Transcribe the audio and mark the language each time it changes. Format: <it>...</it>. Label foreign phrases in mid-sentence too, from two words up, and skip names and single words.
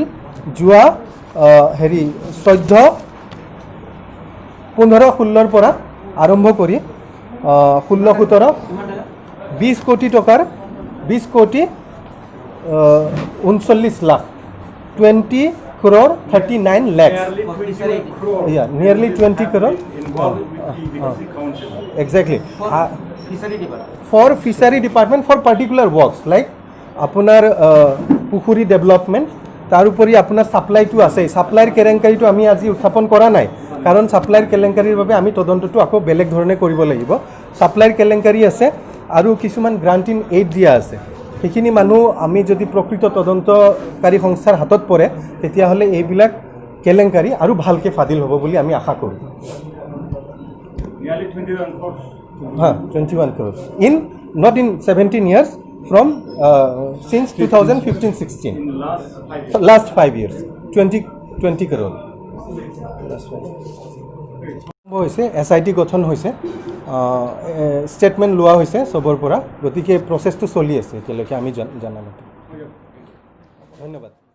<as>যোৱা 14-15-16ৰ পৰা আৰম্ভ কৰি 16-17 20 কোটি টকাৰ 20 কোটি 39 লাখ 20 crore 39 lakhs.</as> <en>Yeah, nearly 20 crore. Exactly. For fishery department for particular works like</en> <as>আপোনাৰ পুখুৰী ডেভেলপমেণ্ট, তাৰ উপৰি আপোনাৰ ছাপ্লাইটো আছে। ছাপ্লাইৰ কেলেংকাৰীটো আমি আজি উত্থাপন কৰা নাই, কাৰণ ছাপ্লাইৰ কেলেংকাৰীৰ বাবে আমি তদন্তটো আকৌ বেলেগ ধৰণে কৰিব লাগিব। ছাপ্লাইৰ কেলেংকাৰী আছে আৰু কিছুমান</as> <en>grant in aid</en> <as>দিয়া আছে। সেইখিনি মানুহ আমি যদি প্ৰকৃত তদন্তকাৰী সংস্থাৰ হাতত পৰে তেতিয়াহ'লে এইবিলাক কেলেংকাৰী আৰু ভালকৈ ফাদিল হ'ব বুলি আমি আশা কৰোঁ।</as> <en>21 crores not in 17 years from since 2015-16 last 5 years 20 crore হৈছে।</en> <as>SIT গঠন হৈছে, ষ্টেটমেণ্ট লোৱা হৈছে চবৰ পৰা। গতিকে প্ৰচেছটো চলি আছে এতিয়ালৈকে আমি জনামতে। ধন্যবাদ।</as>